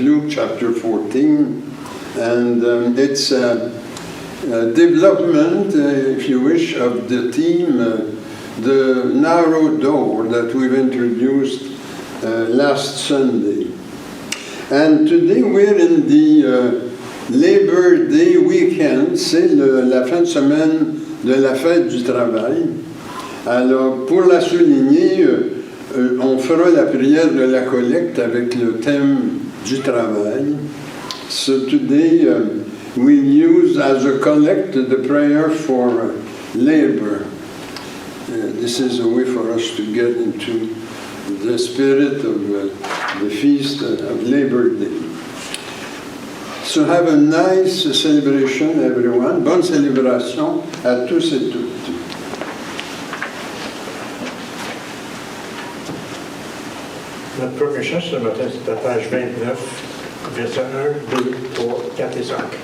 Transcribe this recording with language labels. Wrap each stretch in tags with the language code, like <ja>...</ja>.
<en>Luke, chapter 14, and it's development, if you wish, of the theme, the narrow door that we've introduced last Sunday. And today we're in the Labor Day weekend,</en> <fr>c'est la fin de semaine de la fête du travail. Alors, pour la souligner, on fera la prière de la collecte avec le thème du travail.</fr> <en>So today, we'll use as a collect the prayer for labor. This is a way for us to get into the spirit of the feast of Labor Day. So have a nice celebration, everyone.</en> <fr>Bonne célébration à tous et toutes. Notre premier chant ce matin, c'est à page 29, versets 1, 2, 3, 4 et 5.</fr>